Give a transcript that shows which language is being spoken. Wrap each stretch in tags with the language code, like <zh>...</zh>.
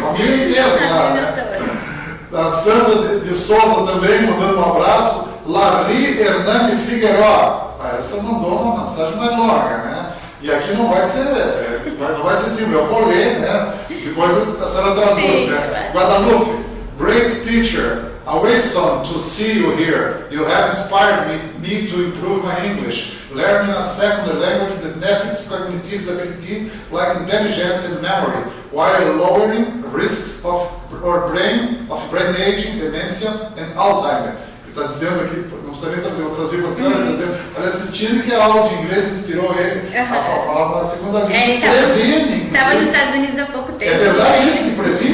<pt>Família inteira lá, né? A Sandra de Souza também mandando um abraço. Larry Hernani Figueiró. Essa mandou uma mensagem mais longa, né? E aqui não vai ser simples, eu vou ler, né? Depois a senhora traduz, né?</pt> <en>Guadalupe, great teacher, always son to see you here. You have inspired me to improve my English. Learning a second language benefits cognitive ability like intelligence and memory, while lowering risks of brain aging, dementia and Alzheimer.</en> <pt>Está dizendo aqui, não precisa nem trazer, vou trazer para a senhora, está dizendo, olha, assistindo que a aula de inglês inspirou ele a falar uma segunda língua. Ele estava nos Estados Unidos há pouco tempo. É verdade isso, que previne?</pt>